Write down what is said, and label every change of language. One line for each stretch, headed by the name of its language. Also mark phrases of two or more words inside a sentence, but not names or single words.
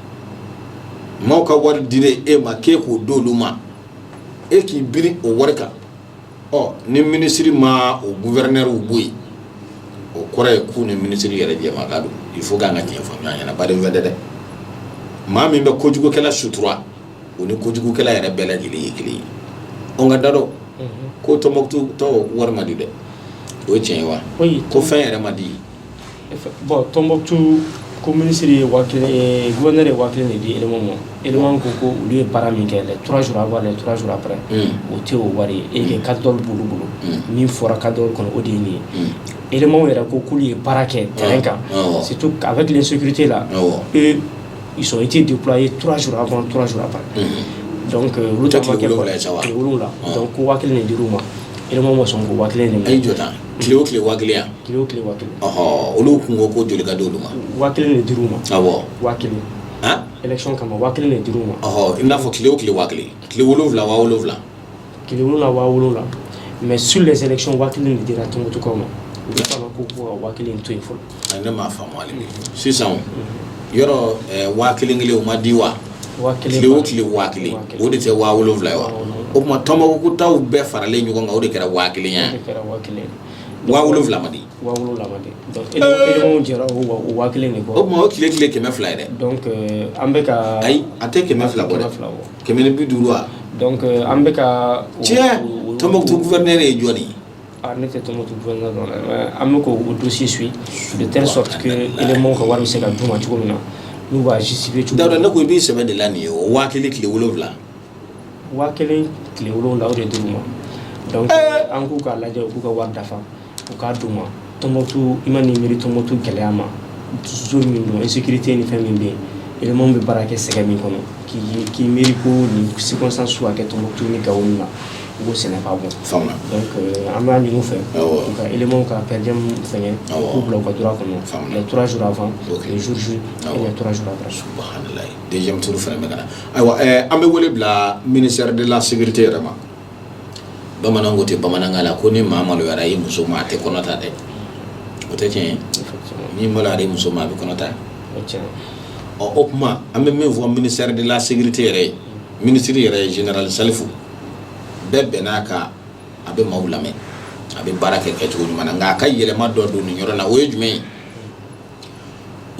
Bambara: maaw ka wari dile e ma k'e k'o d'olu ma e k'i biri o wari kan ɔ ni ministre ma o gouverneur bɔ yen o kɔrɔ ye k'u ni ministre yɛrɛ jɛmakan don
French: il faut
Bambara: k'an ka tiɲɛ fɔ ɲɔgɔn ɲɛna baden fɛ dɛ maa min bɛ kojugukɛla sutura o ni kojugukɛla yɛrɛ bɛɛ lajɛlen ye kelen ye ɔ nka da dɔ ko Tɔnbɔkutu tɔw wari ma di dɛ o ye tiɲɛ ye wa ko fɛn yɛrɛ ma di bon Tɔnbɔkutu ko ministre ye gouverneur ye 1000 de di élément ma élément ko olu ye baara min kɛ
French: les 3 jours avant les 3 jours après
Bambara: o tɛ o wari ye
French: et que
Bambara: cadre b'olu bolo min fɔra cadre kɔnɔ o de ye nin ye élément yɛrɛ ko k'olu ye baara kɛ terrain kan
French: surtout avec l'insécurité là eux ils ont été déployés 3 jours avant 3 jours après
Bambara: donc olu ta ma kɛ tile wolonwula donc ko 1000 de dir'u ma élément ma sɔn ko 1000 de ayi jɔta tile o tile 1000 yan tile o tile 1000 olu kungo ko joli ka d'olu ma 1000 de dir'u ma awɔ 1000 élection kama 1000 de dir'u ma i n'a fɔ tile o tile 1000 tile 7 7 tile 7
French: mais sur les élections
Bambara: 1000 de dira Tɔnbɔkutukaw ma u bɛ fana ko ka 1000 to yen fɔlɔ ne m'a faamu hali bi sisan yɔrɔ 1000 o ma di wa tile o tile 1000 o de tɛ 7 ye wa o tuma Tɔnbɔkutaw bɛɛ faralen ɲɔgɔn kan o de kɛra 1000 yan 7 ma di donc élément jɛra o 1000 de kɔ o tuma o tile 200 ye dɛ donc an bɛ ka ayi a tɛ 200 bɔ dɛ 150 wa donc an bɛ ka tiɲɛ Tɔnbɔkutu gouverneur ye jɔn ye ne tɛ Tɔnbɔkutu gouverneur dɔn dɛ an bɛ k'o dossier suit
French: de telle sorte que
Bambara: élément ka wari bɛ se ka d'u ma cogo min na n'u b'a justifier cogo Dawuda ne ko i b'i sɛbɛn de la nin ye o 1000 tile 7 1000 tile 7 o de dir'u ma donc an k'u k'a lajɛ u k'u ka wari dafa u k'a d'u ma Tɔnbɔkutu i ma nin miiri Tɔnbɔkutu gɛlɛya ma zone min don insécurité ni fɛn min bɛ yen élément bɛ baara kɛ sɛgɛn min kɔnɔ k'i miiri ko nin circonstance b'a kɛ Tɔnbɔkutu ni Gao min na u ko
French: ce n'est pas bon
Bambara: donc an b'a ɲini u fɛ u ka élément ka per diem fɛngɛ k'u bila u ka droit kɔnɔ
French: les 3 jours avant les jours J et les 3 jours après
Bambara: subhanallah
French: deuxième tour
Bambara: fɛnɛ bɛ ka na ayiwa an bɛ wele bila
French: ministère de la sécurité
Bambara: yɛrɛ ma bamananw ko tɛ bamanankan la ko ni maa maloyara i muso ma a tɛ kɔnɔ ta dɛ o tɛ tiɲɛ ye ni maloyara i muso ma a bɛ kɔnɔ ta o kuma an bɛ min fɔ
French: ministère de la sécurité
Bambara: yɛrɛ ye ministre yɛrɛ ye général Salifu bɛɛ bɛn'a kan a bɛ maaw lamɛn a bɛ baara kɛ kɛcogo ɲuman na nka a ka yɛlɛma dɔ don nin yɔrɔ la o ye jumɛn ye o